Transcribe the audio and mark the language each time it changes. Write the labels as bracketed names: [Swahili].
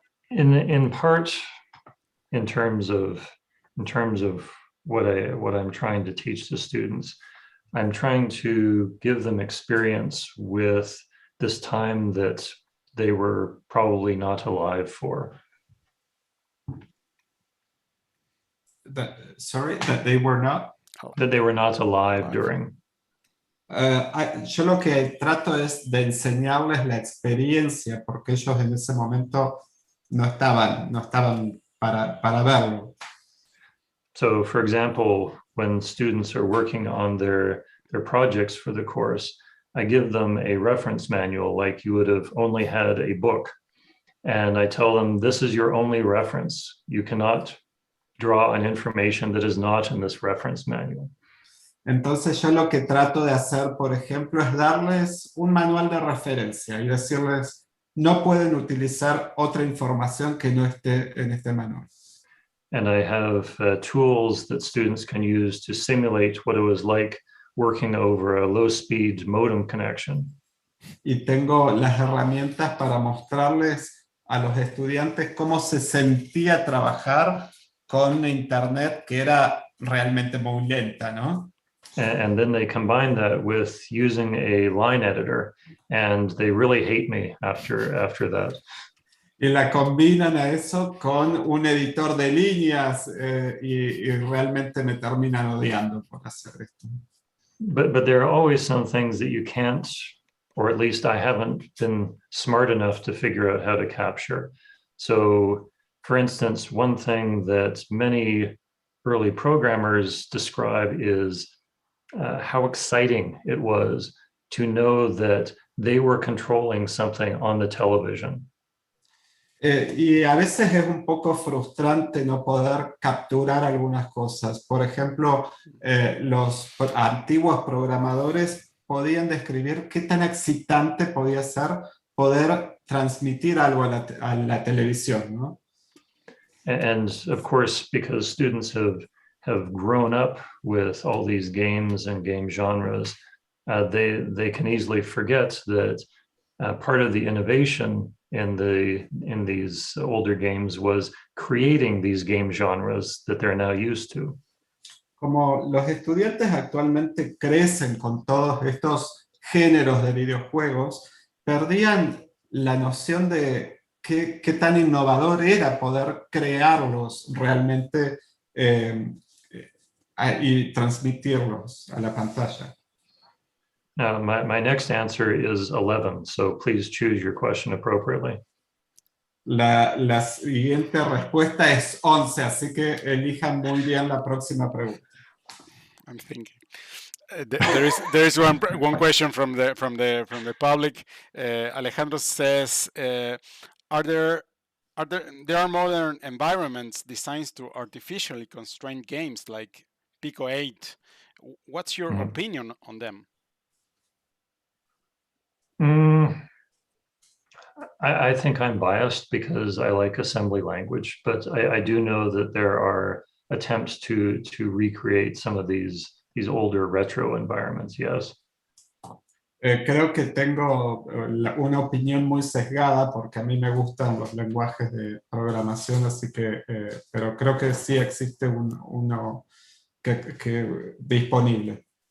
[English] In part, in terms of what I'm trying to teach the students, I'm trying to give them experience with this time that they were probably not alive for. That they were not? That they were not alive during. [Spanish] Yo lo que trato es de enseñarles la experiencia, porque ellos en ese momento no estaban para verlo. [English] So, for example, when students are working on their projects for the course, I give them a reference manual like you would have only had a book. And I tell them, this is your only reference. You cannot draw on information that is not in this reference manual. [Spanish] Entonces yo lo que trato de hacer, por ejemplo, es darles un manual de referencia y decirles, no pueden utilizar otra información que no esté en este manual. [English] And I have tools that students can use to simulate what it was like working over a low-speed modem connection. [Spanish] Y tengo las herramientas para mostrarles a los estudiantes cómo se sentía trabajar con internet que era realmente muy lenta, ¿no? [English] And then they combine that with using a line editor, and they really hate me after that. [Spanish] Y la combinan a eso con un editor de líneas y realmente me terminan odiando por hacer esto. [English] But there are always some things that you can't, or at least I haven't been smart enough to figure out how to capture. So, for instance, one thing that many early programmers describe is how exciting it was to know that they were controlling something on the television. [Spanish] Y a veces es un poco frustrante no poder capturar algunas cosas. Por ejemplo, los antiguos programadores podían describir qué tan excitante podía ser poder transmitir algo a la televisión, ¿no? [English] And of course, because students have grown up with all these games and game genres, they can easily forget that part of the innovation in these older games was creating these game genres that they're now used to. [Spanish] como los estudiantes actualmente crecen con todos estos géneros de videojuegos, perdían la noción de qué tan innovador era poder crearlos realmente y transmitirlos a la pantalla. [English] Now, my next answer is 11, so please choose your question appropriately. [Spanish] La siguiente respuesta es 11, así que elijan muy bien la próxima pregunta. [English] I'm thinking. There is one question from the public. Alejandro says, there are modern environments designed to artificially constrain games like Pico 8. What's your opinion on them? I think I'm biased because I like assembly language, but I do know that there are attempts to recreate some of these older retro environments, yes. [Spanish] Creo que tengo una opinión muy sesgada porque a mí me gustan los lenguajes de programación, así que, pero creo que sí existe uno que disponible.